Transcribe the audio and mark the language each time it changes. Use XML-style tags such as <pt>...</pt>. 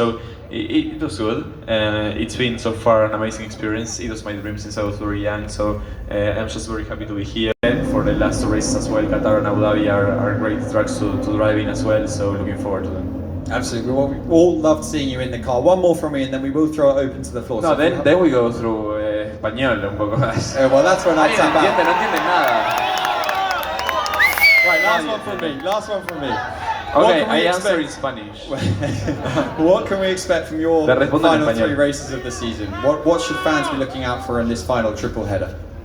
<en>So it was good. It's been so far an amazing experience. It was my dream since I was very young, so I'm just very happy to be here. For the last two races as well, Qatar and Abu Dhabi are great tracks to drive in as well, so looking forward to them. Absolutely, well, we all loved seeing you in the car. One more from me, and then we will throw it open to the floor. No, then we go through español</en> <es>un poco más.</es> <en>Well, that's when I tap out.</en> <es>No entienden nada.</es> <en>Right, last one from me. Okay, I answer in Spanish. What can we expect from your final three races of the season? What should fans be looking out for in this final triple header?</en>